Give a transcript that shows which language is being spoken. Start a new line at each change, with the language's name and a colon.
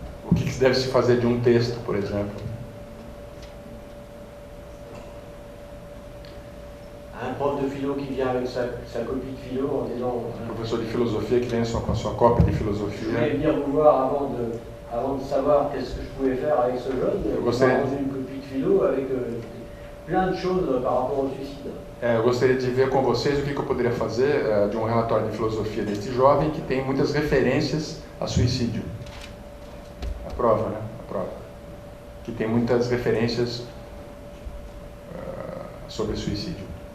Portuguese: O que deve se fazer de um texto, por exemplo?
French: Un prof de philo qui vient avec sa copie de philo en disant...
Portuguese: Um professor de filosofia que vem com a sua cópia de
French: Je
Portuguese: filosofia.
French: voulais venir vous voir avant de savoir qu'est-ce que je pouvais faire avec ce jeune. J'ai rendu une copie de philo avec plein de choses par rapport au suicide.
Portuguese: Eu gostaria de ver com vocês o que eu poderia fazer de um relatório de filosofia deste jovem que tem muitas referências a suicídio. A prova, né? A prova. Que tem muitas referências sobre suicídio.